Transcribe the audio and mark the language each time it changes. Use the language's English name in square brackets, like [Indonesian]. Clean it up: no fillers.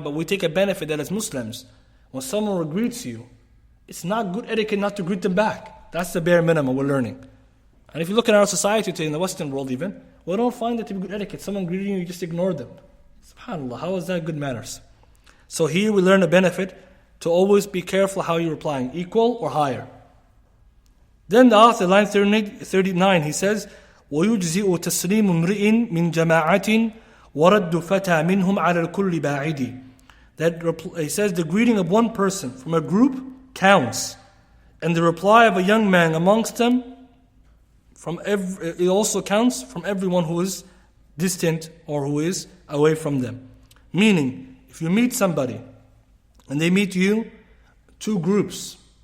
[English] But we take a benefit that as Muslims, when someone greets you, it's not good etiquette not to greet them back. That's the bare minimum we're learning. And if you look at our society today, in the Western world even, we don't find it to be good etiquette. Someone greeting you, you just ignore them. SubhanAllah, how is that good manners? So here we learn a benefit to always be careful how you're replying, equal or higher. Then the author, line 39, he says, [Arabic] وَيُجْزِئُ تَسْلِيمُ امْرِئٍ مِنْ جَمَاعَةٍ وَرَدُّ فَتَى مِنْهُمْ عَلَى الْكُلِّ بَاعِدِ. [English] That he says the greeting of one person from a group counts, and the reply of a young man amongst them it also counts from everyone who is distant or who is away from them. Meaning, if you meet somebody and they meet you, two groups.